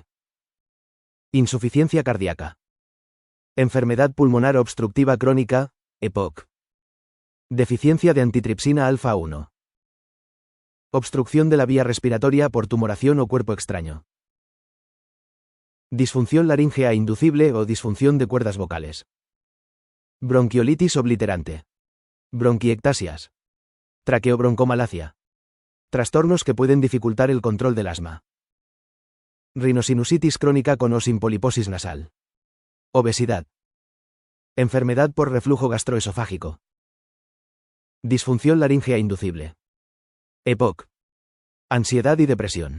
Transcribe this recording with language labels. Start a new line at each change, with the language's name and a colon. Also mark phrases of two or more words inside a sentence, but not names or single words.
Spanish: Insuficiencia cardíaca. Enfermedad pulmonar obstructiva crónica, EPOC. Deficiencia de antitripsina alfa 1. Obstrucción de la vía respiratoria por tumoración o cuerpo extraño. Disfunción laríngea inducible o disfunción de cuerdas vocales. Bronquiolitis obliterante. Bronquiectasias. Traqueobroncomalacia. Trastornos que pueden dificultar el control del asma. Rinosinusitis crónica con o sin poliposis nasal. Obesidad. Enfermedad por reflujo gastroesofágico. Disfunción laríngea inducible. EPOC. Ansiedad y depresión.